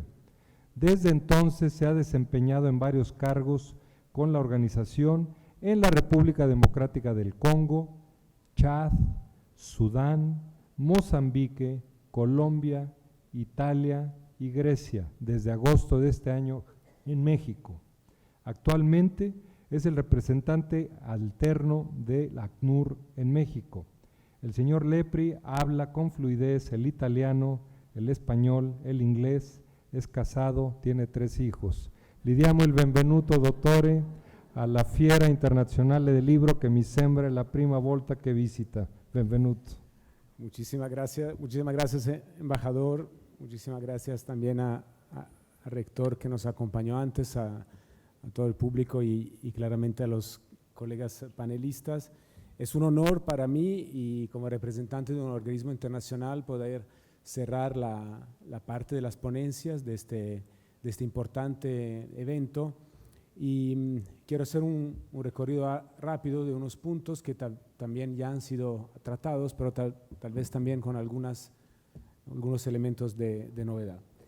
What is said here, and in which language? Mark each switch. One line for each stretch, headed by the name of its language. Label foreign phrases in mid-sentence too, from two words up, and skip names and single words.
Spanish: Desde entonces se ha desempeñado en varios cargos con la organización en la República Democrática del Congo, Chad, Sudán, Mozambique, Colombia, Italia y Grecia, desde agosto de este año en México. Actualmente es el representante alterno de la ACNUR en México. El señor Lepri habla con fluidez el italiano, el español, el inglés, es casado, tiene 3 hijos.
Italian: Le diamo il benvenuto, dottore, alla Fiera Internazionale del Libro che mi sembra la prima volta che visita. Benvenuto.
Spanish: Muchísimas gracias, embajador. Muchísimas gracias también al rector que nos acompañó antes, a todo el público y claramente a los colegas panelistas. Es un honor para mí y como representante de un organismo internacional poder cerrar la parte de las ponencias de este importante evento y quiero hacer un recorrido rápido de unos puntos que también ya han sido tratados, pero tal vez también con algunos elementos de novedad.